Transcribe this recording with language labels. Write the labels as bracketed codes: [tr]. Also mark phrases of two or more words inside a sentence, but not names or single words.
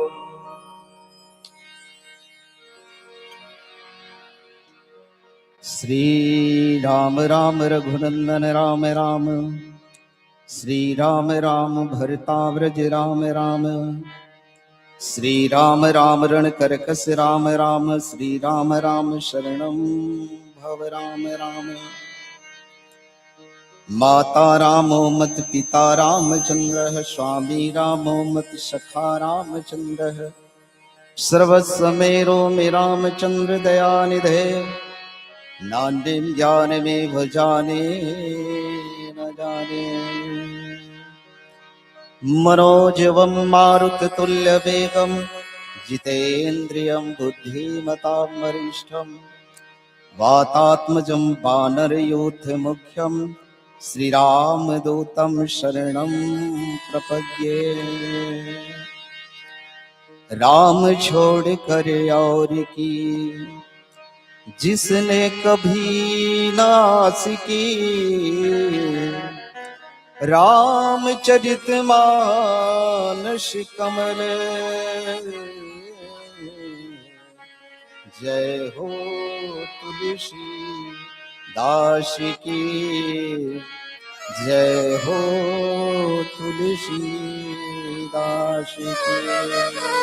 [sa] श्री राम राम रघुनंदन राम राम, श्री राम राम भरताव्रज राम राम, श्री राम राम रण करकस राम राम, श्री राम राम शरणम भव राम राम। माता रामो मत पिता रामचंद्र, स्वामी रामो मत सखा रामचंद्र, सर्वस्व मेरो में रामचंद्र दयानिधे, नान्यं ज्ञानमेव जाने न जाने। मनोजवं मारुततुल्यवेगं, जितेन्द्रियं बुद्धिमतां वरिष्ठं, वातात्मजं वानरयूथमुख्यं, श्रीरामदूतं शरणं प्रपद्ये। [hi] राम छोड़ कर और की जिसने कभी नास की, रामचरित मानस कमल, जय हो तुलसी दास की, जय हो तुलसी दास की।